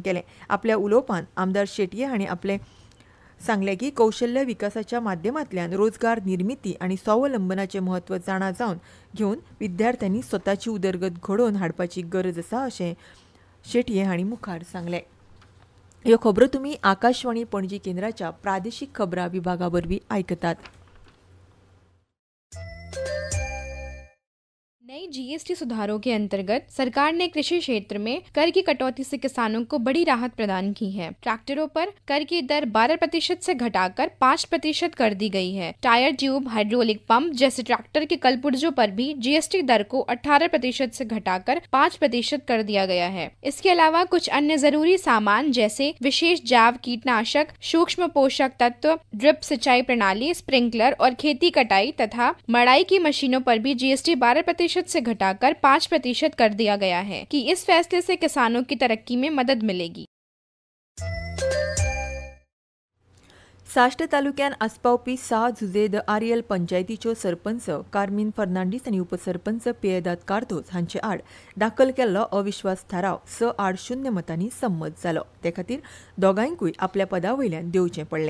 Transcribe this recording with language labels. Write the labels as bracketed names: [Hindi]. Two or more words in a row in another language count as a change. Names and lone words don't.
[Konkani] आपल्या उलोवपांत आमदार शेटये हांणी आपले सांगले की कौशल्य विकासाच्या माध्यमांतल्यान रोजगार निर्मिती आणि स्वावलंबनाचे महत्व जाणा जावन घेवन विद्यार्थ्यांनी स्वताची उदरगत घडोवन हाडपाची गरज आसा अशें शेटये हांणी मुखार सांगलें. ह्यो खबरो तुमी आकाशवाणी पणजी केंद्राच्या प्रादेशीक खबरां विभागा वरवीं आयकतात. [Hindi] नई जीएसटी सुधारों के अंतर्गत सरकार ने कृषि क्षेत्र में कर की कटौती से किसानों को बड़ी राहत प्रदान की है. ट्रैक्टरों पर कर की दर 12% से घटाकर 5% कर दी गई है. टायर ट्यूब, हाइड्रोलिक पंप जैसे ट्रैक्टर के कलपुर्जों पर भी जीएसटी दर को 18% से घटाकर 5% कर दिया गया है. इसके अलावा कुछ अन्य जरूरी सामान जैसे विशेष जैव कीटनाशक, सूक्ष्म पोषक तत्व, ड्रिप सिंचाई प्रणाली, स्प्रिंकलर और खेती कटाई तथा मड़ाई की मशीनों पर भी जीएसटी 12% से घटाकर 5% कर दिया गया है कि इस फैसले से किसानों की तरक्की में मदद मिलेगी. [Konkani] साश्ट तालुक्यान आस्पावपी 6 झुजेद आर्यल पंचायतीच्यो सरपंच कार्मिन फर्नांडीस आनी उपसरपंच पियेदाद कार्दोज हांचे आड दाखल केल्लो अविश्वास थाराव 6-8 मतांनी संमत जालो. ते खातीर दोगांयकूय आपल्या पदा वयल्यान देंवचें पडलें.